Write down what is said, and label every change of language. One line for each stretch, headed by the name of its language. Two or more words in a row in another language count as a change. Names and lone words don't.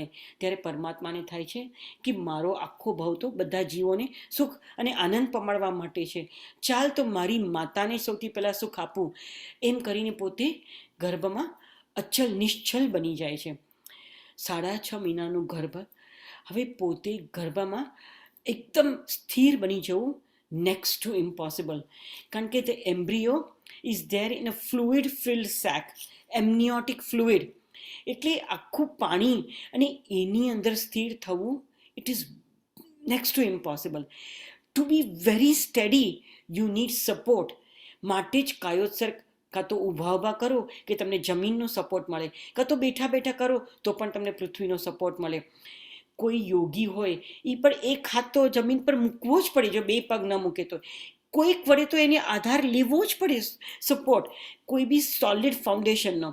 Gujarati: ત્યારે પરમાત્માને થાય છે કે મારો આખો ભાવ તો બધા જીવોને સુખ અને આનંદ પમાડવા માટે છે, ચાલ તો મારી માતાને સૌથી પહેલાં સુખ આપું. એમ કરીને પોતે ગર્ભમાં અચલ નિશ્ચલ બની જાય છે. 6.5 મહિનાનું ગર્ભ. હવે પોતે ગર્ભમાં એકદમ સ્થિર બની જવું
English: next to impossible.
Gujarati: કારણ કે
English: the embryo is there in a fluid filled sac, amniotic fluid.
Gujarati: એટલે આખું પાણી અને એની અંદર સ્થિર થવું,
English: it is next to impossible. To be very steady you need support.
Gujarati: માટે જ કાયોત્સર કાં તો ઊભા કરો કે તમને જમીનનો સપોર્ટ મળે, કાં તો બેઠા બેઠા કરો તો પણ તમને પૃથ્વીનો સપોર્ટ મળે. કોઈ યોગી હોય એ પણ એક હાથ તો જમીન પર મૂકવો જ પડે, જો બે પગ ન મૂકે તો. કોઈક વડે તો એને આધાર લેવો જ પડે, સપોર્ટ, કોઈ બી
English: solid foundationનો.